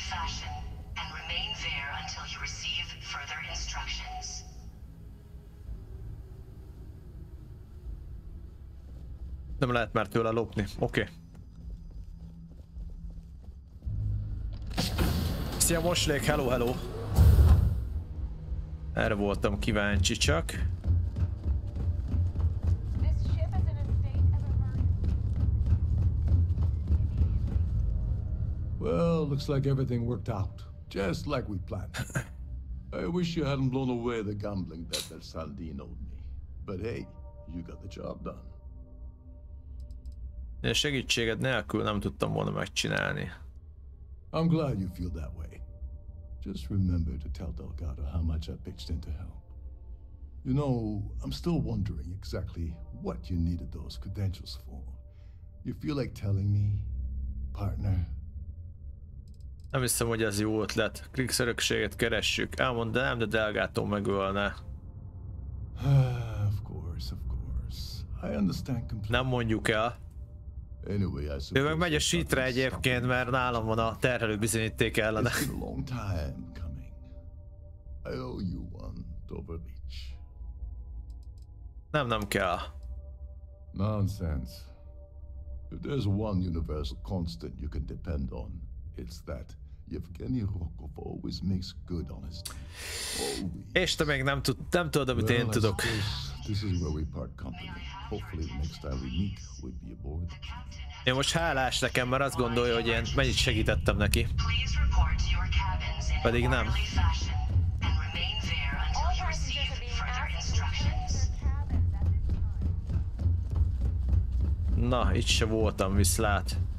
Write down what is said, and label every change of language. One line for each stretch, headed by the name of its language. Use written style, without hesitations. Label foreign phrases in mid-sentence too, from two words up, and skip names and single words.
Hungarian: Nem lehet már tőle lopni. Oké. Szia Moslék,
English: hello, hello.
Hungarian: Erre voltam kíváncsi csak.
English: Well, looks like everything worked out, just like we planned. I wish you hadn't blown away the gambling bet that Saldin owed me. But hey, you got the job done.
Hungarian: Én segítséged nélkül nem tudtam volna megcsinálni.
English: I'm glad you feel that way. Just remember to tell Delgado how much I pitched in to help. You know, I'm still wondering exactly what you needed those credentials for. You feel like telling me, partner?
Hungarian: Nem hiszem, hogy ez jó ötlet. Krix örökséget keressük. Elmondanám, de Delgado megölne.
English: Of course. I understand completely.
Hungarian: Nem mondjuk el.
English: Anyway,
Hungarian: ő meg megy a shitre egyébként, mert nálam van a terhelő bizonyíték ellene. Nem kell.
English: Nonsense. If there's one universal constant you can depend on, it's that Yevgeny Rokov always makes good on his deeds.
Hungarian: És te még nem tudod, amit én tudok.
English: This is where we part company. Hopefully the next time we meet, we'll be aboard.
Hungarian: Én most hálás nekem, mert azt gondolja, hogy én mennyit segítettem neki. Pedig nem. Na, itt se voltam, viszlát.